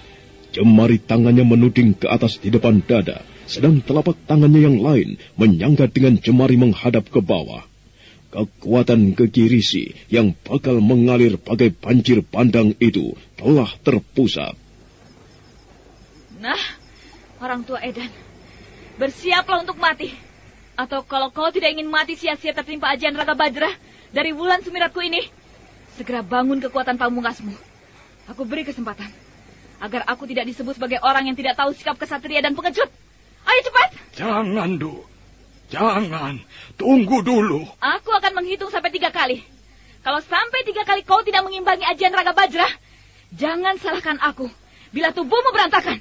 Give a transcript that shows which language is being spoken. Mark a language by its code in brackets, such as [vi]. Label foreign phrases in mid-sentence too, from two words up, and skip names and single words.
[id] Jemari tangannya menuding ke atas di depan dada, sedang telapak tangannya yang lain menyangga dengan jemari menghadap ke bawah. Kekuatan gegirisi yang bakal mengalir bagai banjir bandang itu telah terpusat. Nah, orang tua edan, bersiaplah untuk mati. Atau kalau kau tidak ingin mati sia-sia tertimpa ajian Raga Bajra dari Wulan Sumiratku ini, segera bangun kekuatan pamungkasmu. Aku beri kesempatan agar aku tidak disebut sebagai orang yang tidak tahu sikap kesatria dan pengecut. Ayo cepat. Jangan, Nduk. Jangan. Tunggu dulu. Aku akan menghitung sampai 3 kali. Kalau sampai 3 kali kau tidak mengimbangi ajian Raga Bajra, Jangan salahkan aku bila tubuhmu berantakan.